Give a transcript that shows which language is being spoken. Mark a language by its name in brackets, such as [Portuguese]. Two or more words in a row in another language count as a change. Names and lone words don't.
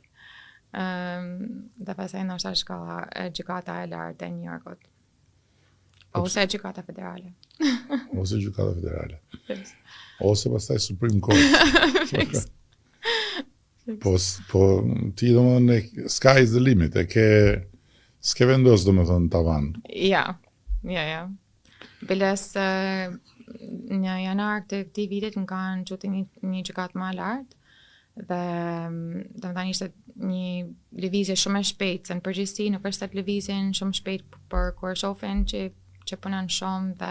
[Albanian] Dhe pastaj ndoshta shkalla gjykata e lartë e New Yorkut. Ose gjykata federale. Ose gjykata federale. Yes. Ose pastaj [English] Supreme Court. [Albanian] Po ti domethënë [English] sky is the limit, [Albanian] s'ke vendos domethënë tavan. Ja. Biles në janar të këtij vitit më kanë çuar një gjykatë më lart dhe domethënë ishte një lëvizje shumë e shpejtë, se në përgjithësi nuk është atë lëvizjen shumë shpejt për kur shohin që punon shumë